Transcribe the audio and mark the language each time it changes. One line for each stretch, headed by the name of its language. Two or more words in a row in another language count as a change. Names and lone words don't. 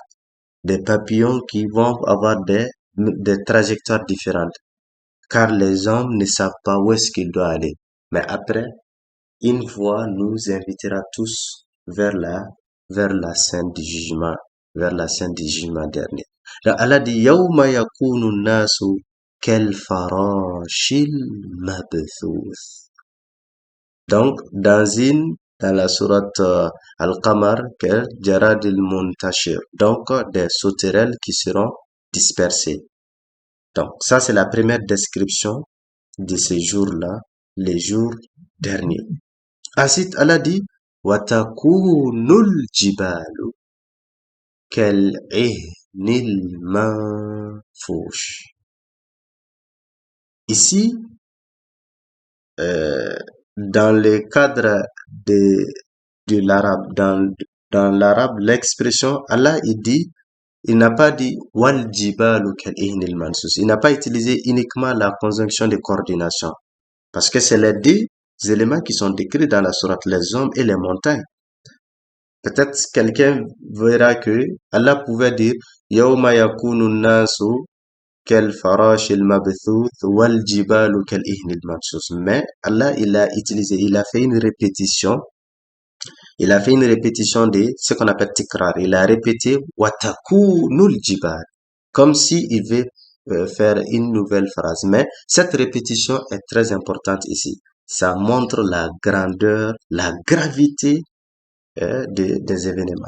French: Des papillons qui vont avoir des trajectoires différentes. Car les hommes ne savent pas où est-ce qu'ils doivent aller. Mais après, une voix nous invitera tous vers la scène du jugement, vers la scène du jugement dernier. Donc, Allah dit,
Arabic: يوم يكون الناس كالفراش المبثوث.
French: Donc, dans la sourate Al-Qamar, que
Arabic: جراد المنتشر.
French: Donc, des sauterelles qui seront dispersées. Donc, ça, c'est la première description de ces jours-là, les jours derniers. Ensuite, Allah dit,
Arabic: وتكون الجبال كالعهن المنفوش.
French: Ici, dans le cadre de l'arabe, dans l'arabe, l'expression, Allah, il n'a pas dit
Arabic: والجبال كالعهن المنفوش.
French: Il n'a pas utilisé uniquement la conjonction de coordination. Parce que c'est les deux éléments qui sont décrits dans la sourate, les hommes et les montagnes. Peut-être quelqu'un verra que Allah pouvait dire
Arabic: يوم يكون الناس كالفراش المبثوث والجبال كالعهن المنسوس.
French: Mais Allah, il a fait une répétition Il a fait une répétition de ce qu'on appelle tikrar. Il a répété
Arabic: وتكون الجبال,
French: comme si il veut faire une nouvelle phrase. Mais cette répétition est très importante ici. Ça montre la grandeur, la gravité des événements.